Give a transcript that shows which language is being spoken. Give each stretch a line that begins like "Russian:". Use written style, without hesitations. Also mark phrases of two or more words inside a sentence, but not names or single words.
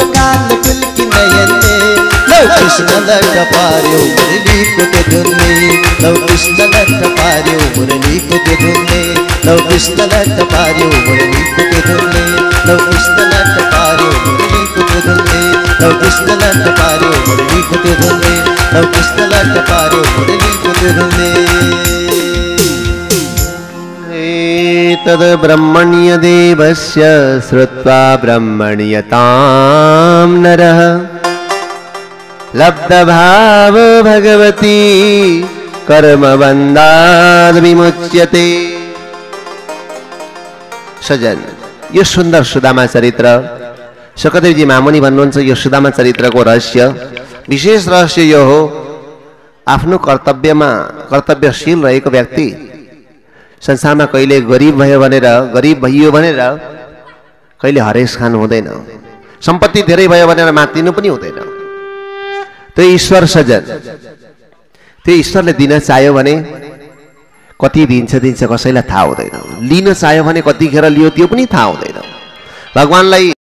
Nepali: कालो टुल्की नयनले लौ कृष्ण लट्ट पार्यो मुरलीको त्यो धुनले लौ कृष्ण लट्ट पार्यो मुरलीको त्यो धुनले लौ कृष्ण लट्ट पार्यो मुरलीको त्यो धुनले लौ कृष्ण लट्ट पार्यो मुरलीको त्यो धुनले लौ कृष्ण लट्ट पार्यो मुरलीको त्यो धुनले लौ कृष्ण लट्ट पार्यो मुरलीको त्यो धुनले
Sanskrit: तद ब्रह्मण्य देवस्य श्रुत्वा ब्रह्मण्यतां नरः लब्धभाव भगवती कर्मबन्धाद् विमुच्यते।
Nepali: सजन यो सुन्दर सुदामा चरित्र सकदेवजी मामुनि भन्नुहुन्छ यो सुदामा चरित्रको रहस्य विशेष रहस्य यो हो आफ्नो कर्तव्यमा कर्तव्यशील रहेको व्यक्ति संसारमा कहिले गरिब भइयो भनेर कहिले हरेस खानु हुँदैन सम्पत्ति धेरै भयो भनेर मातिनु पनि हुँदैन त्यो ईश्वर सजन त्यो ईश्वरले दिन चाह्यो भने कति दिन्छ कसैलाई थाहा हुँदैन लिन चाह्यो भने कतिखेर लियो त्यो पनि थाहा हुँदैन भगवानलाई